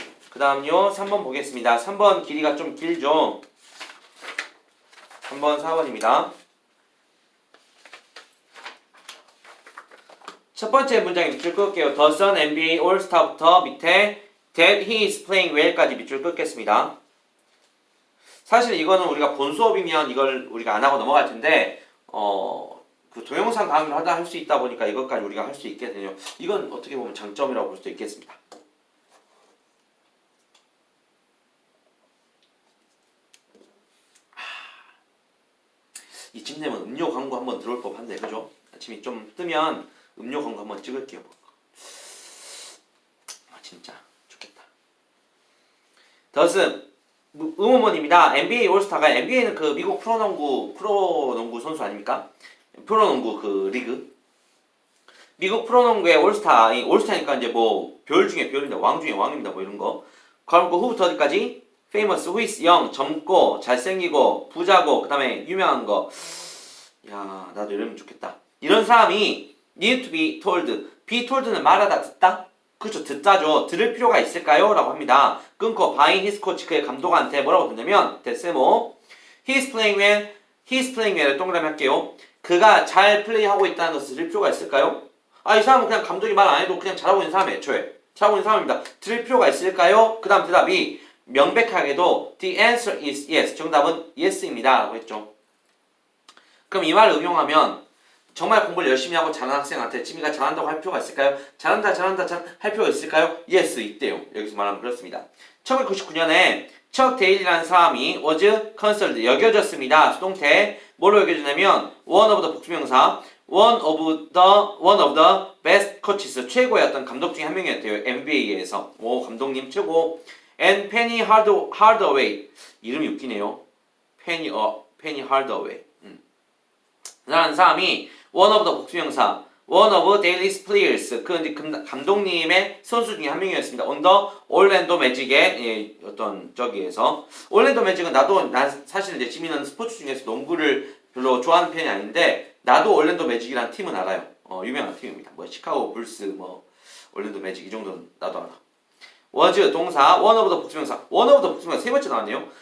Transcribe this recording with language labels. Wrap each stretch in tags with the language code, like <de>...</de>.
<ko>그 다음요 3번 보겠습니다. 3번 길이가 좀 길죠. 3번 4번입니다. 첫 번째 문장에 밑줄 끌게요. The Sun NBA All-Star부터 밑에 That he is playing well 까지 밑줄 끌겠습니다. 사실 이거는 우리가 본 수업이면 이걸 우리가 안 하고 넘어갈 텐데 그 동영상 강의를 하다 할 수 있다 보니까 이것까지 우리가 할 수 있게 되네요. 이건 어떻게 보면 장점이라고 볼 수도 있겠습니다. 이쯤 되면 음료 광고 한번 들어올 법한데 그죠? 아침이 좀 뜨면 음료 광고 한번 찍을게요. 진짜 좋겠다. 더스 의원입니다. NBA 올스타가 NBA는 그 미국 프로농구 선수 아닙니까? 프로농구 그 리그. 미국 프로농구의 올스타니까 이제 별 중에 별인데 왕 중에 왕입니다. 이런 거. 그럼 후부터 어디까지? famous, who is young, 젊고 잘생기고 부자고 그다음에 유명한 거. 야, 나도 이러면 좋겠다.</ko> <en>이런 사람이 need to be told.</en> <ko>be told는 말하다 듣다. 그렇죠. 듣자죠. 들을 필요가 있을까요? 라고 합니다. 끊고 by his coach 그의 감독한테 뭐라고 듣냐면 데세모 he's playing well 을 동그라미 할게요. 그가 잘 플레이하고 있다는 것을 들을 필요가 있을까요? 이 사람은 그냥 감독이 말 안 해도 그냥 잘하고 있는 사람이에요. 애초에 잘하고 있는 사람입니다. 들을 필요가 있을까요? 그 다음 대답이 명백하게도 the answer is yes. 정답은 yes입니다. 라고 했죠. 그럼 이 말을 응용하면 정말 공부를 열심히 하고 잘하는 학생한테 지미가 잘한다고 할 필요가 있을까요? 잘한다 할 필요가 있을까요? Yes, 있대요. 여기서 말하면 그렇습니다. 1999년에 척 데일리라는 사람이 was considered 여겨졌습니다. 수동태 뭐로 여겨지냐면 one of the 복수명사 one of the best coaches 최고의 어떤 감독 중에 한 명이었대요. NBA에서 감독님 최고. And Penny Hardaway 이름이 웃기네요. Penny Hardaway 라는 사람이 one of the 복수명사 one of Dallas players 그 이제 감독님의 선수 중에 한 명이었습니다. on the Orlando Magic의 어떤 저기에서 Orlando Magic은 난 사실 이제 지민은 스포츠 중에서 농구를 별로 좋아하는 편이 아닌데 나도 Orlando Magic이라는 팀은 알아요. 유명한 팀입니다. 시카고 불스 Orlando Magic 이 정도는 나도 알아. was 동사 one of the 복수명사 one of the 복수명사 세 번째 나왔네요.</ko>